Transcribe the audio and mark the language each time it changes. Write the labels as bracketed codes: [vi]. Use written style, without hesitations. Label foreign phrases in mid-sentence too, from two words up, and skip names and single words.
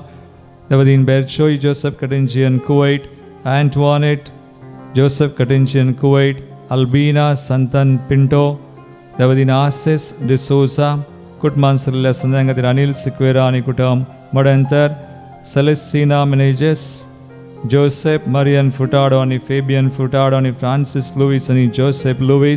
[kok] देवादीन बेरचोई जोसेफ कटिंचियन कुवैट. एंटवानेट जोसेफ कटिंचियन कुवैट. अल्बीना संतन पिंटो. देवादीन आसिस डिसोजा. कुटुंबां सल्ल्या संद्यां खातीर अनिल सिक्वेरा आनी कुटुंब मडेंतर. सेलेस्टिना मेनेजेस. Joseph Marian Furtado आणि Fabian Furtado आणि Francis Lewis आणि Joseph Lewis.